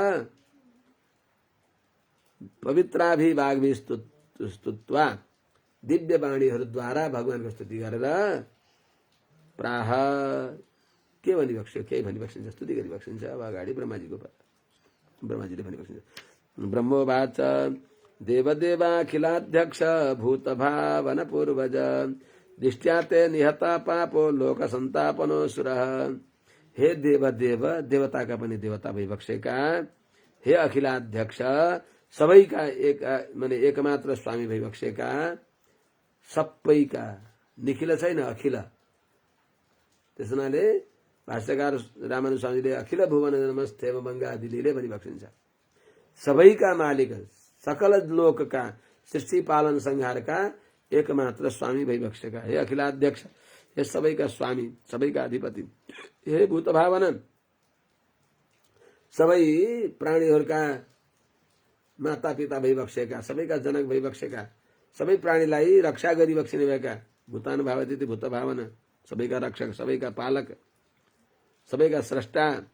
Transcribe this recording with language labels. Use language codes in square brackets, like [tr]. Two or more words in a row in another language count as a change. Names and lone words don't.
[ne] पवित्राभिभागभि स्तुत्वा दिव्य वाणीहरूद्वारा भगवानको स्तुति गरेर प्राह के भनिबक्स्यो केही भनिबक्सिन्छ स्तुति गरिबक्सिन्छ अब अगाडि ब्रह्माजीले भनिबक्सिन्छ ब्रह्मोवाच [sa] देवदेवाखिलाध्यक्ष भूतभावन पूर्वज दृष्ट्या ते निहता पापो लोक संतापनो सुरः [ne] हे देवदेव देवताका पनि देवता भइबक्सेका हे अखिलाध्यक्ष सबैका एक माने एकमात्र स्वामी भइबक्सेका सबैका निखिल छैन अखिल त्यस हुनाले भाष्यकार रामानुज स्वामीले अखिल भुवन नमस्ते मङ्गा आदिले भनिबक्सिन्छ सबैका मालिक सकल लोकका सृष्टि पालन संहारका एकमात्र स्वामी भइबक्सेका हे अखिलाध्यक्ष हे सबैका स्वामी सबैका अधिपति हे भूत भावन सबै प्राणीहरूका माता पिता भइबक्सेका सबैका जनक भइबक्सेका सबै प्राणीलाई रक्षा गरिबक्सिने भएका भूतान भावती भूत भावन सबैका रक्षक सबैका पालक सबैका स्रष्टा